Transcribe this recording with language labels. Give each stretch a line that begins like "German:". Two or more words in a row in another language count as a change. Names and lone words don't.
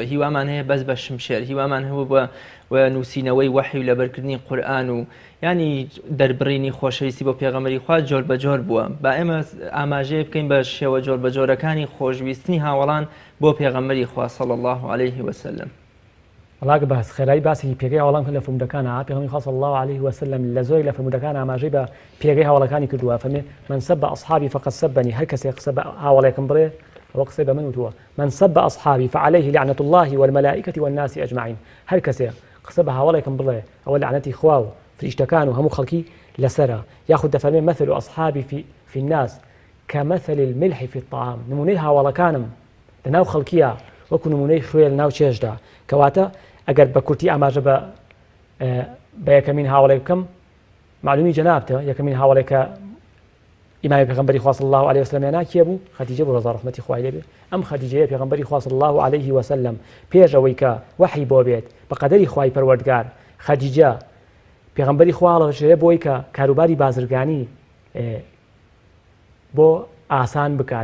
Central Kurdish: هیوامان هەیە بەس بە شمشێر، هیوامان هەبوو بە نووسینەوەی وەحی و لەبەرکردنی قورئان و ینی دەربڕینی خۆشەویستی بۆ پێغەمبەری خوا جۆر بە جۆر بووە. با ئێمە ئاماژەیە بکەین بە شێوە جۆر بە جۆرەکانی خۆشویستنی هاوڵان بۆ پێغەمبەری خوا
Arabic: صلی الله عليه وسلم.
Central Kurdish: وڵاگە بەس خێرایی باسێکی پێگەی هاوڵان کە لە فرمودەکانە پێغەمبەری خوا
Arabic: صلی الله عليه وسلم
Central Kurdish: لە زۆری لە فرمودەکان ئاماژەی بە پێگەی هاوڵەکانی کردووە.
Arabic: فەرمێ من سب أصحابي فقد سبني.
Central Kurdish: هەر کەسێک قسە بە هاوڵێکم بڕێ ئەوە قسەی بە من وتووە.
Arabic: من سب أصحابي فعليه لعنة الله والملائكة والناس أجمعين.
Central Kurdish: هەر کەسێک قسە بە هاوڵێکم بڵێ ئەوە لعنەتی خوا و فریشتەکان و هەموو خەڵکی لەسەرە. یاخود دەفەرمێ
Arabic: مثل أصحابي في الناس كمثل الملح في الطعام.
Central Kurdish: نمونەی هاوڵەکانم لەناو خەڵکیە وەکو نمونەی خوێ لەناو چێژدا. کەواتە ئەگەر بە کورتی ئاماژە بە یەکەمین هاوڵێک بکەم معلومی جەنابتە یەکەمین هاوڵێکە ئیمامی پێغەمبەری خوا
Arabic: صلی الله عليه وسلم
Central Kurdish: هێنا کێ بوو؟ خەدیجە بوو ڕەضا ڕەحمەتی خوای لێ بێ. ئەم خەدیجەیە پێغەمبەری خوا
Arabic: صلی الله عليه وسلم
Central Kurdish: پێش ئەوەی کە وەحی بۆ بێت بە قەدەری خوای پەروەردگار خەدیجە پێغەمبەری خوا هەڵەشێ بۆی کە کاروباری بازرگانی بۆ ئاسان بکات.